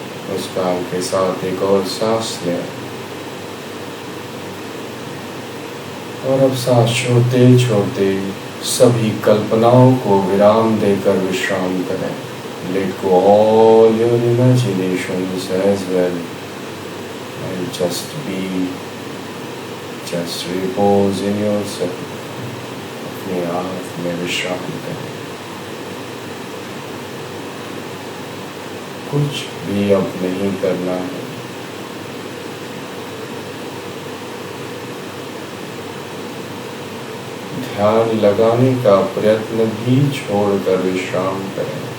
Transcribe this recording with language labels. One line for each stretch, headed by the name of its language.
Hindi: मुस्कान के साथ एक और सांस लें और अब सांस छोड़ते छोड़ते सभी कल्पनाओं को विराम देकर विश्राम करें।
English: Let go all your imaginations as well and just be, just repose in yourself.
Hindi: अपने आप में विश्राम करें। कुछ भी अब नहीं करना है। ध्यान लगाने का प्रयत्न भी छोड़कर विश्राम करें।